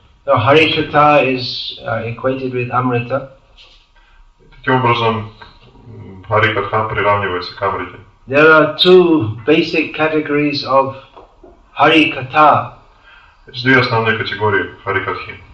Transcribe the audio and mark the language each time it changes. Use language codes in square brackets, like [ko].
[en] So Harikatha is equated with Amrita. [ru] Таким образом, Харикатха приравнивается к Амрите. [en] There are two basic categories of Harikatha. [ru] Есть две основные категории Харикатхи.